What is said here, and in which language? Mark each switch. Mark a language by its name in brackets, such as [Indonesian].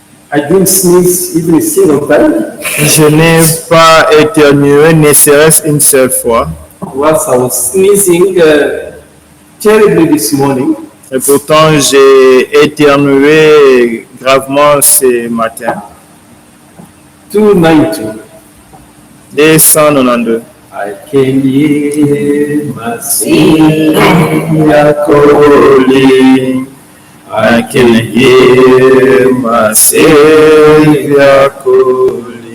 [English] I didn't sneeze even a single time. [French] Je n'ai pas éternué, ne serait-ce une seule fois. [English] Whilst I was sneezing terribly this morning, [French] Et pourtant, j'ai éternué gravement ce matin. [English] 292. [French] 292. [English] I can hear my Savior calling. I can hear my Savior calling.